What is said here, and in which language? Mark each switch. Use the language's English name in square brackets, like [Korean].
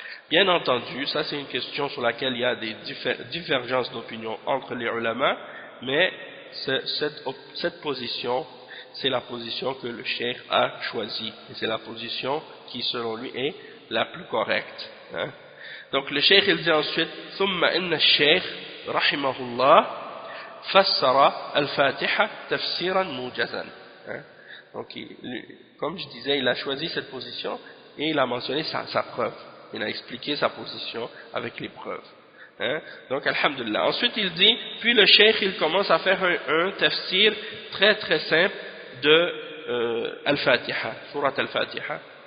[French] Bien entendu, ça c'est une question sur laquelle il y a des divergences d'opinion entre les ulama, mais cette position, c'est la position que le cheikh a choisie, et c'est la position qui selon lui est la plus correcte. Hein. Donc le cheikh il dit ensuite [Arabic] ثم إن الشيخ رحمه الله فسر الفاتحة تفسيرا موجزا. [French] Donc comme je disais, il a choisi cette position et il a mentionné sa preuve. Il a expliqué sa position avec les preuves. Hein? Donc, alhamdulillah. Ensuite, il dit, puis le cheikh, il commence à faire un tafsir très très simple de Al-Fatiha, Surat Al-Fatiha.